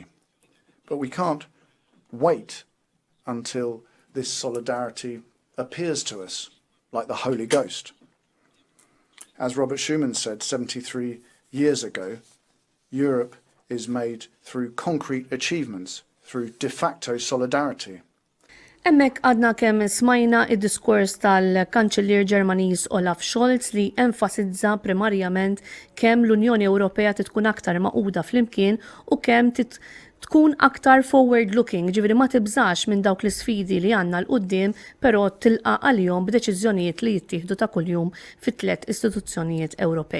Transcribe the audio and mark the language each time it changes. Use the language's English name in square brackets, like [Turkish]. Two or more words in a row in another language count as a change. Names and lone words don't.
[English] But we can't wait until this solidarity appears to us like the Holy Ghost. As Robert Schuman said 73 years ago, Europe is made through concrete achievements, through de facto solidarity. [Maltese] Emmek għadna kemm smajna id-diskors tal-Kanċillier Ġermaniż Olaf Scholz li enfasizza primarjament kemm l-Unjoni Ewropea tkun aktar maquda flimkien u kemm tkun aktar forward-looking, ġifieri ma tibżax minn dawk l-isfidi li għandna l-qudiem, però tilqa' għalihom b'deċiżjonijiet li jittieħdu ta' kuljum fit-tliet istituzzjonijiet Ewropej.